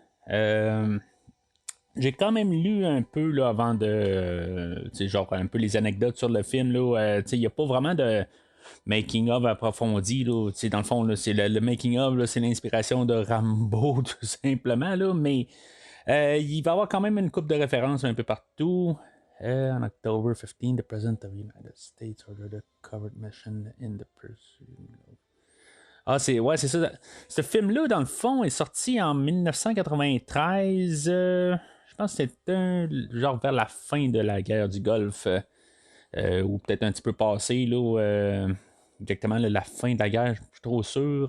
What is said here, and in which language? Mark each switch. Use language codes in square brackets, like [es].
[fr] Euh, J'ai quand même lu un peu là, avant de. Tu sais, genre un peu les anecdotes sur le film. Tu sais, il n'y a pas vraiment de making-of approfondi. Là. Tu sais, dans le fond, là, c'est le making-of, là, c'est l'inspiration de Rambo, tout simplement. Là, mais il va y avoir quand même une coupe de références un peu partout. [en] On October 15, the President of the United States ordered a covered mission in the pursuit. [fr] Ah, c'est ça. Ce film-là, dans le fond, est sorti en 1993. Je pense que c'était genre vers la fin de la guerre du Golfe, ou peut-être un petit peu passé, là, exactement là, la fin de la guerre, je suis trop sûr.